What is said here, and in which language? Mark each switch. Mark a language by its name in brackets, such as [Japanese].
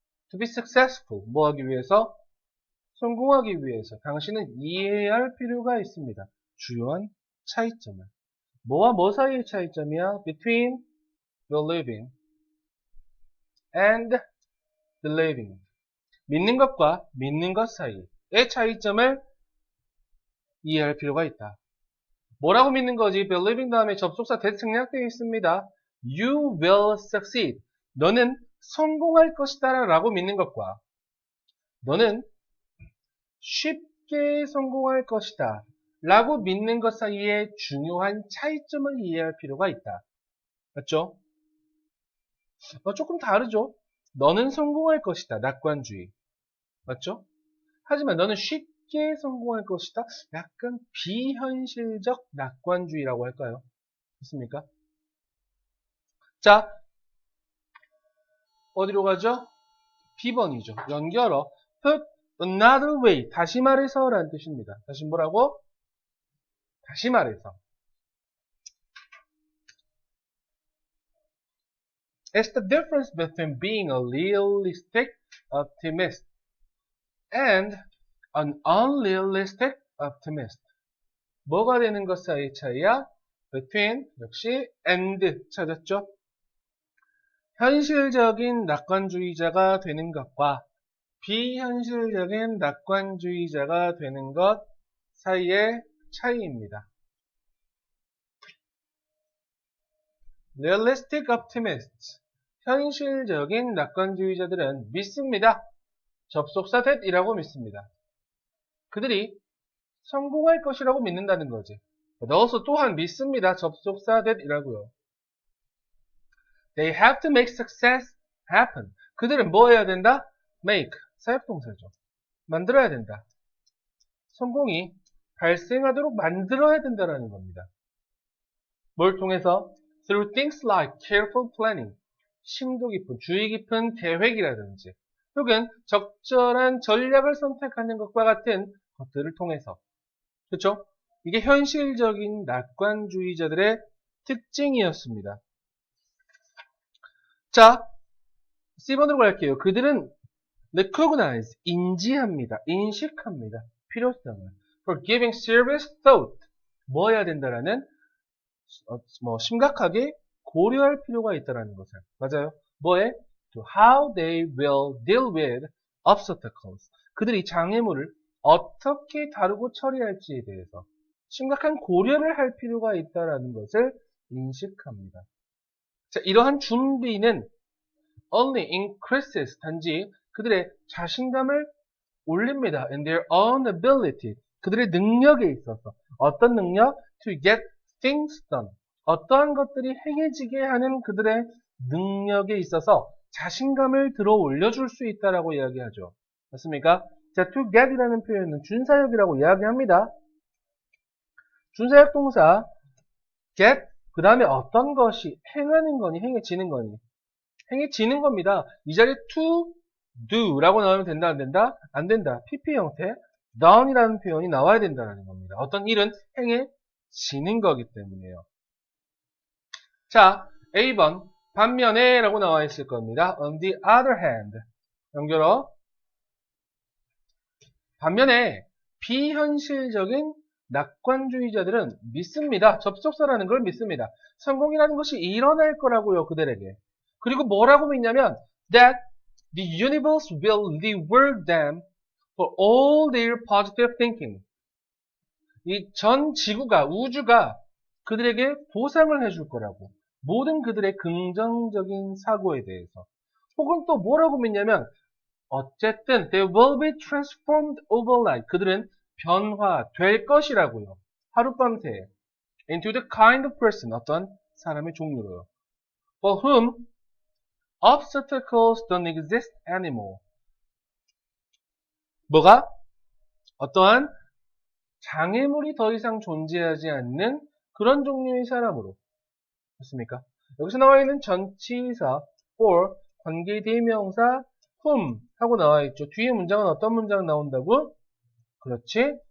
[English] To be successful, [Korean] 뭐 하기 위해서? 성공하기 위해서 당신은 이해해야 할 필요가 있습니다. 주요한 차이점을. 뭐와 뭐 사이의 차이점이야? [English] Between believing and believing. [Korean] 믿는 것과 믿는 것 사이의 차이점을 이해할 필요가 있다. 뭐라고 믿는 거지? believing 다음에 접속사 that 생략되어 있습니다. [English] You will succeed. [Korean] 너는 성공할 것이다 라고 믿는 것과 너는 쉽게 성공할 것이다 라고 믿는 것 사이에 중요한 차이점을 이해할 필요가 있다. 맞죠? 조금 다르죠? 너는 성공할 것이다. 낙관주의. 맞죠? 하지만 너는 쉽게 성공할 것이다. 약간 비현실적 낙관주의라고 할까요? 됐습니까? 자, 어디로 가죠? B번이죠. 연결어. [English] put another way. [Korean] 다시 말해서 라는 뜻입니다. 다시 뭐라고? 다시 말해서 [English] It's the difference between being a realistic optimist and an unrealistic optimist. [Korean] 뭐가 되는 것 사이의 차이야? between 역시 and 찾았죠? 현실적인 낙관주의자가 되는 것과 비현실적인 낙관주의자가 되는 것 사이의 차이입니다. [English] Realistic optimists, [Korean] 현실적인 낙관주의자들은 믿습니다. 접속사 that이라고 믿습니다. 그들이 성공할 것이라고 믿는다는 거지. 넣어서 또한 믿습니다. 접속사 that이라고요. [English] They have to make success happen. [Korean] 그들은 뭐 해야 된다? make, 사역동사죠. 만들어야 된다. 성공이 발생하도록 만들어야 된다는 겁니다. 뭘 통해서? [English] Through things like careful planning, [Korean] 심도 깊은, 주의 깊은 계획이라든지 혹은 적절한 전략을 선택하는 것과 같은 것들을 통해서. 그렇죠? 이게 현실적인 낙관주의자들의 특징이었습니다. 자, C번으로 갈게요. 그들은 recognize, 인지합니다. 인식합니다. 필요성을. [English] For giving serious thought, [Korean] 뭐 해야 된다라는 심각하게 고려할 필요가 있다라는 것을. 맞아요. 뭐에? [English] To how they will deal with obstacles. [Korean] 그들이 장애물을 어떻게 다루고 처리할지에 대해서 심각한 고려를 할 필요가 있다라는 것을 인식합니다. 자, 이러한 준비는 [English] only increases, [Korean] 단지 그들의 자신감을 올립니다. [English] And their own ability, [Korean] 그들의 능력에 있어서. 어떤 능력? [English] To get things done. [Korean] 어떠한 것들이 행해지게 하는 그들의 능력에 있어서 자신감을 들어 올려줄 수 있다라고 이야기하죠. 맞습니까? 자, to get이라는 표현은 준사역이라고 이야기합니다. 준사역 동사 get, 그 다음에 어떤 것이 행하는 거니 행해지는 거니 행해지는 겁니다. 이 자리에 to do 라고 나오면 된다 안 된다? 안 된다. PP 형태 done이라는 표현이 나와야 된다는 겁니다. 어떤 일은 행해지는 거기 때문에요. 자, A번 반면에 라고 나와 있을 겁니다. [English] On the other hand, 연결어. [Korean] 반면에 비현실적인 낙관주의자들은 믿습니다. 접속사라는 걸 믿습니다. 성공이라는 것이 일어날 거라고요, 그들에게. 그리고 뭐라고 믿냐면 [English] that the universe will reward them for all their positive thinking. [Korean] 이 전 지구가, 우주가 그들에게 보상을 해줄 거라고. 모든 그들의 긍정적인 사고에 대해서. 혹은 또 뭐라고 믿냐면 어쨌든 [English] they will be transformed overnight. [Korean] 그들은 변화될 것이라고요. 하룻밤 새에. [English] into the kind of person, [Korean] 어떤 사람의 종류로요. [English] for whom obstacles don't exist anymore. [Korean] 뭐가? 어떠한 장애물이 더 이상 존재하지 않는 그런 종류의 사람으로. 맞습니까? 여기서 나와 있는 전치사 for, 관계대명사 whom 하고 나와 있죠. 뒤에 문장은 어떤 문장 나온다고? 그렇지.